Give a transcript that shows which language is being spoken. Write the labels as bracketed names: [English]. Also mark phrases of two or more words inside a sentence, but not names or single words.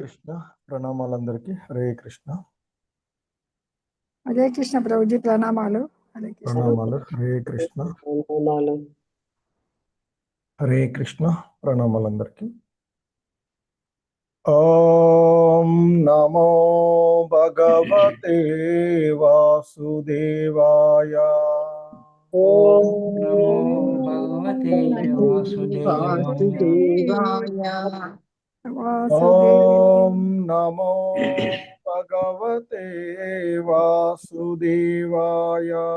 [Telugu] కృష్ణ, ప్రణామాలందరికీ. హరే కృష్ణ, హరే కృష్ణ ప్రభుజీ ప్రణామాలు. హరే కృష్ణ. ప్రణామాలు. హరే కృష్ణ, ప్రణామాలు. హరే కృష్ణ, ప్రణామాలందరికీ. [Sanskrit] ఓం నమో భగవతే వాసుదేవాయ. ఓం నమో భగవతే వాసుదేవాయ. ఓం నమో భగవతే వాసుదేవాయ.